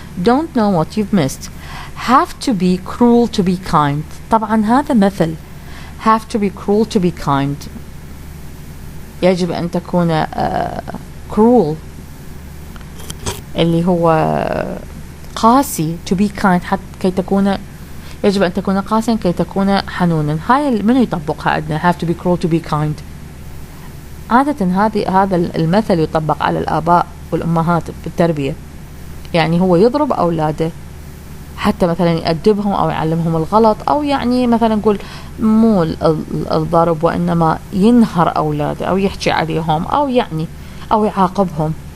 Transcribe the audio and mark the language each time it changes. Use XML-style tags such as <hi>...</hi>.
<en>don't know what you've missed. have to be cruel to be kind.</en> <ar>طبعا هذا مثل</ar> <en>have to be cruel to be kind،</en> <ar>يجب أن تكون cruel اللي هو قاسي، to be kind حتى كي تكون، يجب أن تكون قاسيا كي تكون حنونا. هاي من يطبقها عندنا</ar> <en>have to be cruel to be kind.</en> <ar>عادة هذا المثل يطبق على الآباء والأمهات في التربية، يعني هو يضرب أولاده حتى مثلا يأدبهم أو يعلمهم الغلط، أو يعني مثلا نقول مو الضرب وإنما ينهر أولاده أو يحكي عليهم أو يعني أو يعاقبهم.</ar>